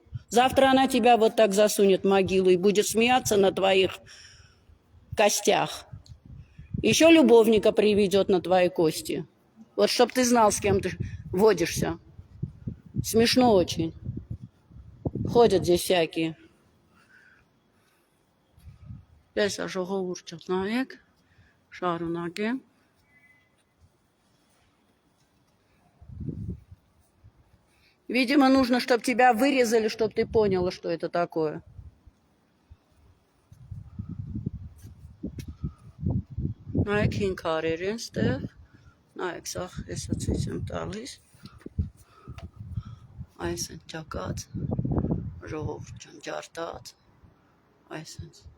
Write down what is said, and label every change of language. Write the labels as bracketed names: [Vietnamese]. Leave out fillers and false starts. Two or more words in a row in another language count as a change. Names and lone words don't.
[Russian] Завтра она тебя вот так засунет в могилу и будет смеяться на твоих костях. Еще любовника приведет на твои кости. Вот чтоб ты знал, с кем ты водишься. Смешно очень. Ходят здесь всякие. [Armenian] Ես ժողովուրդ նայեք, շարունակեմ. [Russian] Видимо, нужно, чтобы тебя вырезали, чтобы ты поняла, что это такое. [Armenian] Նայեք հին քարեր են ստեղ, նայեք, սա հեսա ցույց եմ տալիս, այս են ճակած, ժողովուրդ ջան, ջարդած, այս են։